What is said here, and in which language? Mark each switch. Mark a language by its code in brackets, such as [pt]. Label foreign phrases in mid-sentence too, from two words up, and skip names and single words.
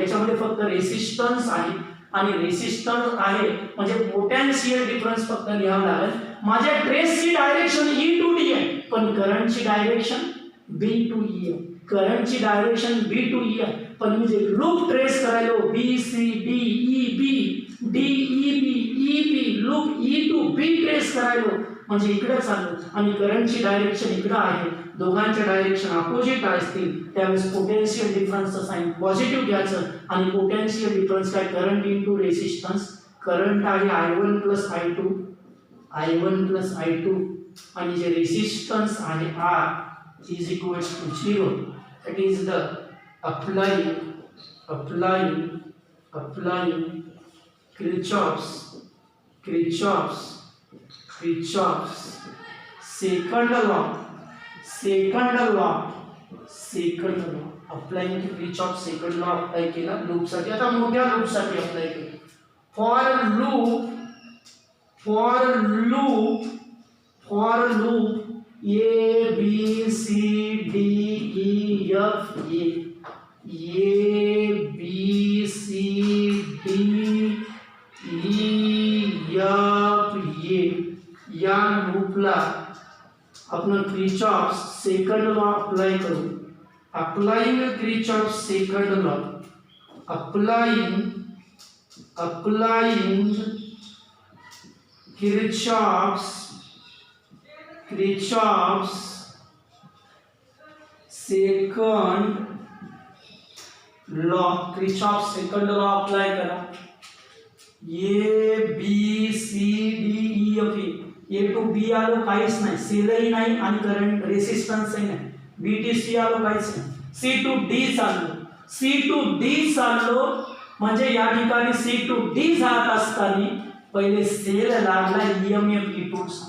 [mr] याच्यामध्ये फक्त रेसिस्टन्स आहे आणि रेसिस्टन्स आहे म्हणजे [en] potential difference [mr] फक्त लिहावं लागेल. माझ्या ट्रेसची डायरेक्शन E टू D आहे, पण करंटची डायरेक्शन B टू E आहे. करंटची डायरेक्शन B टू E आहे, पण मी जे लूप ट्रेस करायलो B C D E B D E B E B लूप E टू B ट्रेस करायलो म्हणजे इकडे चाललो. आणि करंटची डायरेक्शन इकडे आहे. दोघांच्या डायरेक्शन अपोजिट असतील त्यावेळेस पोटेन्शियल डिफरन्सचं [en] sign positive [mr] घ्यायचं. आणि [en] potential difference [mr] काय, [en] current into resistance. [mr] करंट आहे I1 प्लस I2 आणि जे रेसिस्टन्स आहे R [en] is equals to [mr] 0. [en] that is the applying Kirchhoff's second law. Applying Kirchhoff's second law अप्लाय [mr] केला लूप साठी. आता मोठ्या लूप साठी अप्लाय केला. [en] for loop [mr] for loop A B C D E F A B C D E F या लूपला आपण [en] Kirchhoff second law [mr] अप्लाय करू. [en] applying Kirchhoff second law, applying Kirchhoff's second law apply करा. [mr] A B C D E F A टू B आलो काहीच नाही, सेलही नाही आणि करंट रेसिस्टन्सही नाही. B to C आलो काहीच नाही. C to D चाललो म्हणजे या ठिकाणी C to D जात असताना पहिले सेल लागला EMF E2 चा.